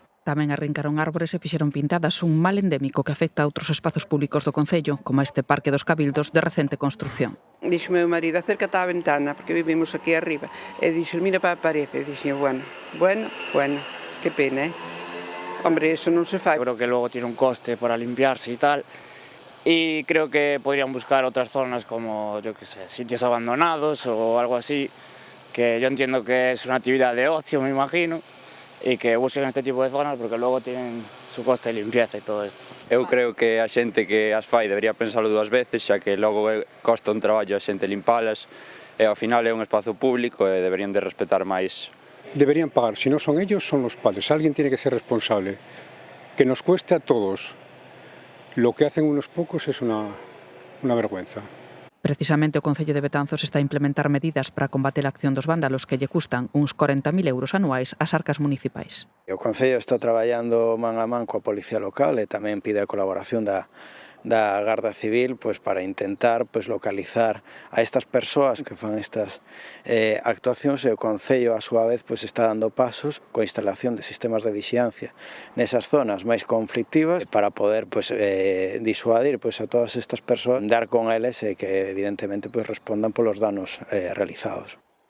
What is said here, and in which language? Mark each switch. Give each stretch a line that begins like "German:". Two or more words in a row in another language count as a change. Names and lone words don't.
Galician: Tamén arrincaron árbores e fixeron pintadas, un mal endémico que afecta a outros espazos públicos do Concello, como este Parque dos Cabildos de recente construción. Dixo meu marido, acércate á ventana, porque vivimos aquí arriba, e dixo, mira para a parede, e dixo, bueno, que pena, Hombre, eso non se fai.
Spanish: Creo que luego tiene un coste para limpiarse y tal, y creo que podrían buscar otras zonas como, yo qué sé, sitios abandonados o algo así, que yo entiendo que es una actividad de ocio, me imagino, y que busquen este tipo de zonas porque luego tienen su coste de limpieza y todo esto.
Galician: Eu creo que a xente que as fai debería pensalo dúas veces, xa que logo costa un traballo a xente limpalas e ao final é un espazo público e deberían de respetar máis.
Spanish: Deberían pagar, si no son ellos, son los padres. Alguien tiene que ser responsable. Que nos cueste a todos. Lo que hacen unos pocos es una vergüenza.
Galician: Precisamente o Concello de Betanzos está a implementar medidas para combater a acción dos vándalos que lle custan uns 40.000 euros anuais ás arcas municipais. O Concello está traballando man a man coa Policía Local e tamén pide a colaboración da Garda Civil para intentar localizar a estas persoas que fan estas actuacións, e o Concello a súa vez está dando pasos coa instalación de sistemas de vixiancia nesas zonas máis conflictivas para poder disuadir a todas estas persoas, dar con eles e que evidentemente respondan polos danos realizados.